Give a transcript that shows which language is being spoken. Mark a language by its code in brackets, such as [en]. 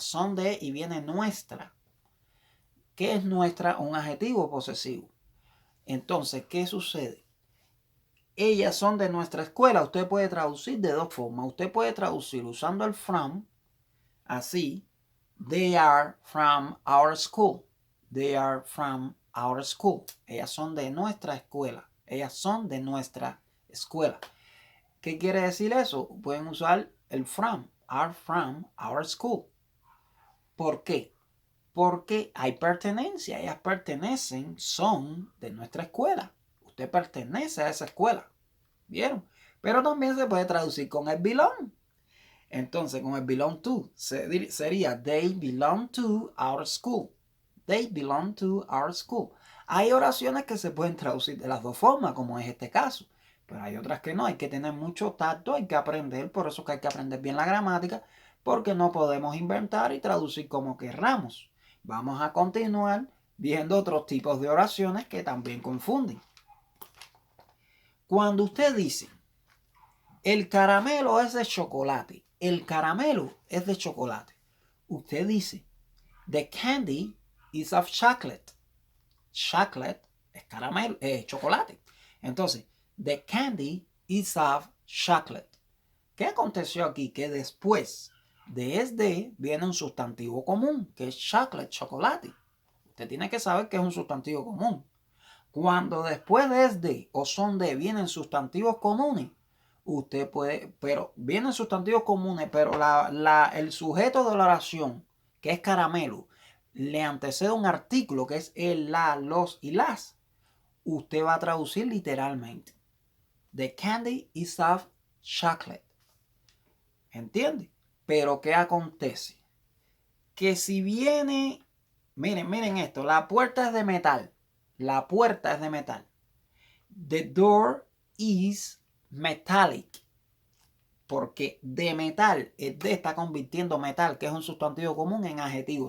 [es] Son de y viene nuestra. ¿Qué es nuestra? Un adjetivo posesivo. Entonces, ¿qué sucede? Ellas son de nuestra escuela. Usted puede traducir de dos formas. Usted puede traducir usando el from, así. [en] They are from our school. They are from our school. [es] Ellas son de nuestra escuela. Ellas son de nuestra escuela. ¿Qué quiere decir eso? Pueden usar el from. [en] Are from our school. [es] ¿Por qué? Porque hay pertenencia. Ellas pertenecen, son de nuestra escuela. Usted pertenece a esa escuela. ¿Vieron? Pero también se puede traducir con el belong. Entonces, con el belong to sería [en] they belong to our school. They belong to our school. [es] Hay oraciones que se pueden traducir de las dos formas, como es este caso. Pero hay otras que no. Hay que tener mucho tacto, hay que aprender. Por eso que hay que aprender bien la gramática, porque no podemos inventar y traducir como querramos. Vamos a continuar viendo otros tipos de oraciones que también confunden. Cuando usted dice, el caramelo es de chocolate. El caramelo es de chocolate. [en] Usted dice, the candy is of chocolate. [es] Chocolate es caramelo, es chocolate. Entonces, [en] the candy is of chocolate. [es] ¿Qué aconteció aquí? Que después de es de viene un sustantivo común, que es chocolate, chocolate. Usted tiene que saber que es un sustantivo común. Cuando después de es de o son de vienen sustantivos comunes, usted puede, pero vienen sustantivos comunes, pero el sujeto de la oración, que es caramelo, le antecede un artículo que es el, la, los y las. Usted va a traducir literalmente. [en] The candy is of chocolate. [es] ¿Entiende? Pero ¿qué acontece? Que si viene, miren esto, la puerta es de metal. La puerta es de metal. [en] The door is metallic. [es] Porque de metal, el de está convirtiendo metal, que es un sustantivo común, en adjetivo.